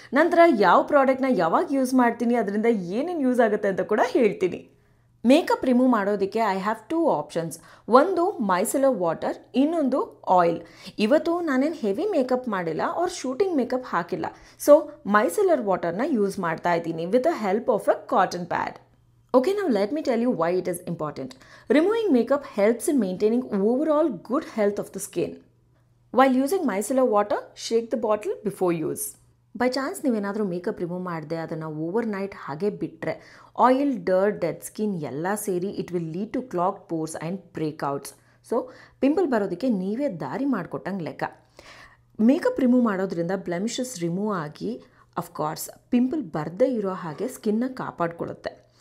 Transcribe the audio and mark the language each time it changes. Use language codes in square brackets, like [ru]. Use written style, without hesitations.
[kn] ನಂತರ ಯಾವ ಪ್ರಾಡಕ್ಟ್ನ ಯಾವಾಗ ಯೂಸ್ ಮಾಡ್ತೀನಿ, ಅದರಿಂದ ಏನೇನು ಯೂಸ್ ಆಗುತ್ತೆ ಅಂತ ಕೂಡ ಹೇಳ್ತೀನಿ. ಮೇಕಪ್ ರಿಮೂವ್ ಮಾಡೋದಕ್ಕೆ ಐ ಹ್ಯಾವ್ ಟೂ ಆಪ್ಷನ್ಸ್. ಒಂದು ಮೈಸೆಲರ್ ವಾಟರ್, ಇನ್ನೊಂದು ಆಯಿಲ್. ಇವತ್ತು ನಾನೇನು ಹೆವಿ ಮೇಕಪ್ ಮಾಡಿಲ್ಲ ಆರ್ ಶೂಟಿಂಗ್ ಮೇಕಪ್ ಹಾಕಿಲ್ಲ, ಸೊ ಮೈಸೆಲರ್ ವಾಟರ್ನ ಯೂಸ್ ಮಾಡ್ತಾ ಇದ್ದೀನಿ with the help of a cotton pad. [en] Okay, now let me tell you why it is important. Removing makeup helps in maintaining overall good health of the skin. While using micellar water, shake the bottle before use. [kn] By chance ನೀವೇನಾದರೂ makeup remove ಮಾಡಿದೆ ಅದನ್ನು over night ಹಾಗೆ ಬಿಟ್ಟರೆ oil, dirt, dead skin ಎಲ್ಲ ಸೇರಿ it will lead to ಕ್ಲಾಗ್ಡ್ force and breakouts. So pimple ಬರೋದಕ್ಕೆ ನೀವೇ ದಾರಿ ಮಾಡಿಕೊಟ್ಟಂಗೆ ಲೆಕ್ಕ. ಮೇಕಪ್ ರಿಮೂವ್ ಮಾಡೋದ್ರಿಂದ ಬ್ಲೆಮಿಷಸ್ ರಿಮೂವ್ ಆಗಿ ಅಫ್ಕೋರ್ಸ್ ಪಿಂಪಲ್ ಬರದೇ ಇರೋ ಹಾಗೆ ಸ್ಕಿನ್ನ ಕಾಪಾಡ್ಕೊಳ್ಳುತ್ತೆ.